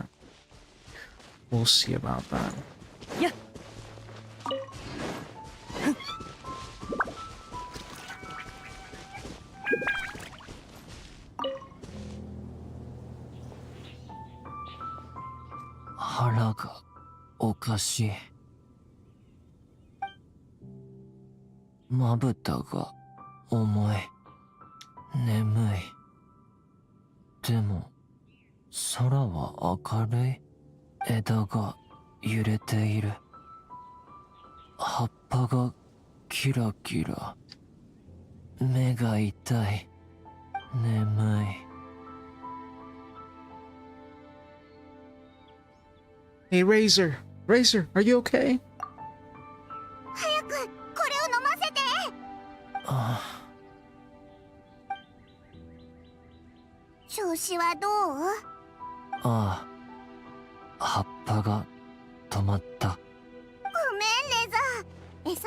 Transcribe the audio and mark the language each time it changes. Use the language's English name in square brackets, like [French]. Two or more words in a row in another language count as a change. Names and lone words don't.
[English] We'll see about that. Yeah. [Japanese] 腹がおかしい. 瞼が重い. 眠い。でも、空は明るい. 枝が揺れている。葉っぱがキラキラ. 目が痛い。眠い. [English] Hey, Razor! Razor, are you okay? [Japanese] 早くこれを飲ませて。調子はどう？ああ、葉っぱが止まった。ごめんレザー。